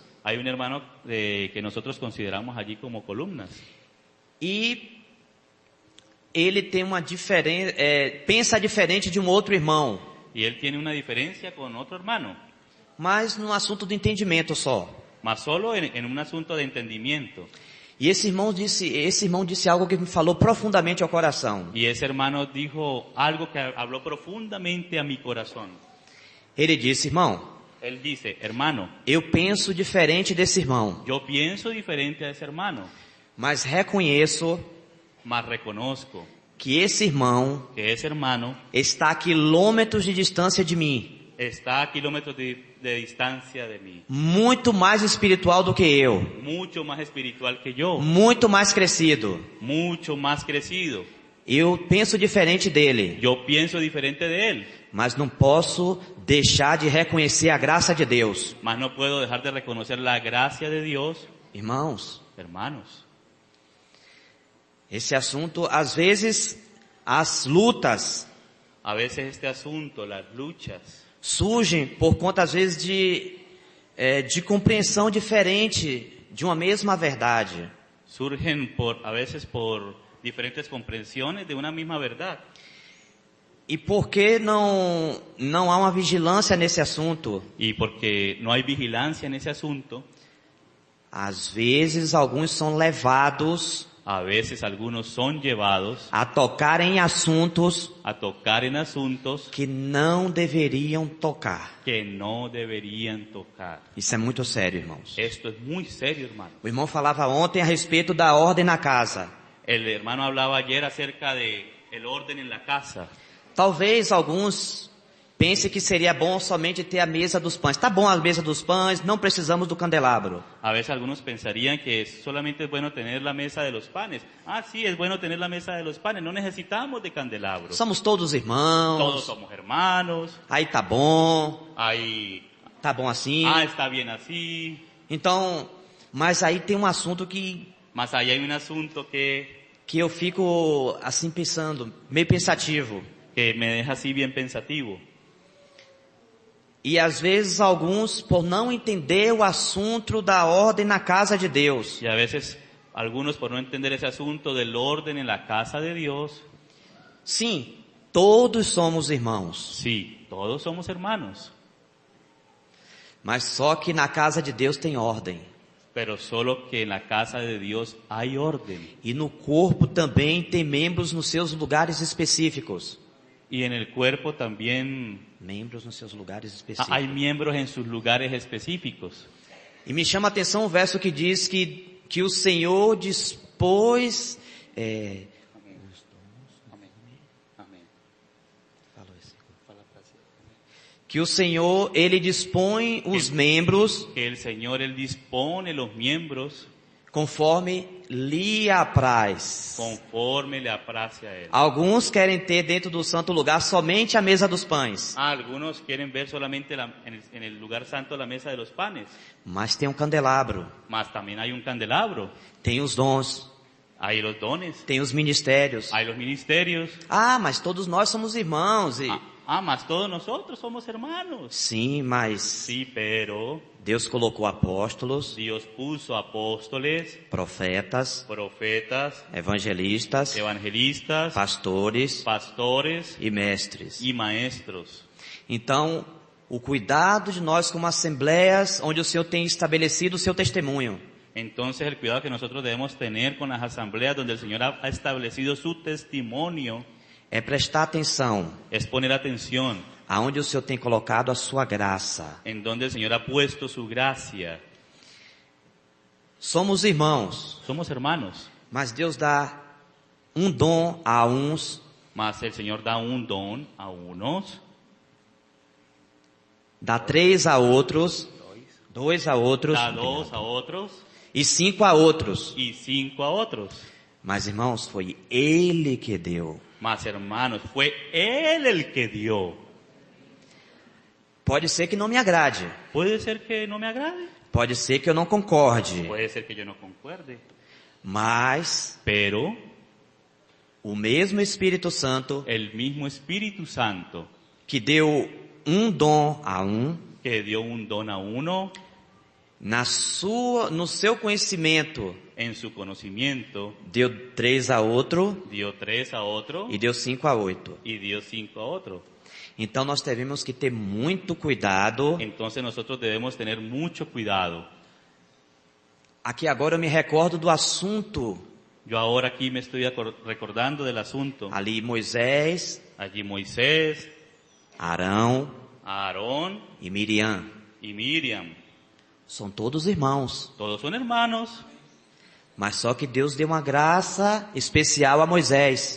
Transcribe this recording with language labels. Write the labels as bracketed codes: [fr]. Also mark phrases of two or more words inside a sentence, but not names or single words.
[es] Hay un hermano que nosotros consideramos allí como columnas. [pt] E ele tem uma diferença, pensa diferente de um outro irmão, [es] Y él tiene una diferencia con otro hermano, [pt] mas no assunto do entendimento só. [es] más solo en un asunto de entendimiento. [pt] E esse irmão disse algo que me falou profundamente ao coração. [es] Y ese hermano dijo algo que habló profundamente a mi corazón. [pt] Ele disse: irmão, [es] Él dice, hermano, [pt] eu penso diferente desse irmão, [es] yo pienso diferente a ese hermano, [pt] mas reconheço [es] mas reconozco [pt] que esse irmão [es] que ese hermano [pt] está a quilômetros de distância de mim, [es] está a kilómetros de distancia de mí, [pt] muito mais espiritual do que eu, [es] mucho más espiritual que yo, [pt] muito mais crescido. [es] mucho más crecido. [pt] Eu penso diferente dele, [es] Yo pienso diferente de él, [pt] mas não posso deixar de reconhecer a graça de Deus. [es] mas no puedo dejar de reconocer la gracia de Dios. [pt] Irmãos, [es] Hermanos, [pt] esse assunto, às vezes, as lutas [es] a veces este asunto, las luchas, [pt] surgem por conta, às vezes, de compreensão diferente de uma mesma verdade. [es] surgen a veces por diferentes comprensiones de una misma verdad. [pt] E por que não há uma vigilância nesse assunto? [es] Y porque no hay vigilancia en ese asunto, [pt] Às vezes, alguns são levados [es] a veces algunos son llevados [pt] a tocar em assuntos [es] a tocar en asuntos [pt] que não deveriam tocar. [es] que no deberían tocar. [pt] Isso é muito sério, irmãos. [es] Esto es muy serio, hermano. [pt] O irmão falava ontem a respeito da ordem na casa. [es] El hermano hablaba ayer acerca de el orden en la casa. [pt] Talvez alguns pensem que seria bom somente ter a mesa dos pães. Tá bom a mesa dos pães, não precisamos do candelabro. [es] A veces algunos pensarían que solamente es bueno tener la mesa de los panes. Ah, sí, es bueno tener la mesa de los panes. No necesitamos de candelabro. [pt] Somos todos [es] Todos [pt] irmãos. [es] somos hermanos. [pt] Aí tá bom. [es] Ahí, [pt] Tá bom assim. [es] está bien así. [pt] Então, mas aí tem um assunto que [es] Mas ahí hay un asunto que [pt] eu fico assim pensando, meio pensativo. [es] me deja así bien pensativo. [pt] E às vezes alguns, por não entender o assunto da ordem na casa de Deus, [es] Y a veces algunos por no entender ese asunto del orden en la casa de Dios, [pt] sim, todos somos irmãos, [es] sí, todos somos hermanos, [pt] mas só que na casa de Deus tem ordem. [es] pero solo que en la casa de Dios hay orden. [pt] E no corpo também tem membros nos seus lugares específicos. [es] Y en el cuerpo también [pt] Membros nos seus lugares específicos. [es] hay miembros en sus lugares específicos. [pt] E me chama a atenção o verso que diz que o Senhor dispôs... Que o Senhor, Ele dispõe os membros [es] Que el Señor, Él dispone los miembros [pt] conforme lhe apraz. [es] conforme le aprace a Él. [pt] Alguns querem ter dentro do santo lugar somente a mesa dos pães, [es] Algunos quieren ver solamente en el lugar santo la mesa de los panes, [pt] mas tem um candelabro, [es] mas también hay un candelabro, [pt] tem os dons, [es] hay los dones, [pt] tem os ministérios. [es] hay los ministerios. [pt] Ah, mas todos nós somos irmãos. E... [es] Mas todos nosotros somos hermanos. [pt] Sim, mas [es] Sí, pero [pt] Deus colocou apóstolos, [es] Dios puso apóstoles, [pt] profetas, [es] profetas, [pt] evangelistas, [es] evangelistas, [pt] pastores [es] pastores [pt] e mestres. [es] y maestros. [pt] Então, o cuidado de nós como assembleias, onde o Senhor tem estabelecido o seu testemunho, [es] Entonces el cuidado que nosotros debemos tener con las asambleas donde el Señor ha establecido su testimonio [pt] é prestar atenção [es] es poner atención [pt] aonde o Senhor tem colocado a sua graça. [es] en donde el Señor ha puesto su gracia. [pt] Somos irmãos, [es] Somos hermanos, [pt] mas Deus dá um dom a uns, [es] mas el Señor da un don a unos, [pt] dá 3 a outros, 2 a outros, [es] da 2 a otros [pt] e 5 a outros. [es] y 5 a otros. [pt] Mas, irmãos, foi Ele que deu. [es] Mas hermanos, fue Él el que dio. [pt] Pode ser que não me agrade. [es] Puede ser que no me agrade. [pt] Pode ser que eu não concorde. [es] Puede ser que yo no concuerde. [pt] Mas [es] Pero [pt] o mesmo Espírito Santo [es] el mismo Espíritu Santo [pt] que deu um dom a um, [es] que dio un don a uno [pt] no seu conhecimento, [es] en su conocimiento, [pt] deu 3 a outro [es] dio 3 a otro [pt] e deu 5 a 8. [es] y dio 5 a otro. [pt] Então nós devemos que ter muito cuidado. [es] Entonces nosotros debemos tener mucho cuidado. [pt] Aqui agora eu me recordo do assunto [es] Yo ahora aquí me estoy recordando del asunto. [pt] ali Moisés, [es] Allí Moisés, [pt] Arão [es] Aarón [pt] e Miriam. [es] y Miriam, [pt] São todos irmãos. [es] todos son hermanos, [pt] Mas só que Deus deu uma graça especial a Moisés.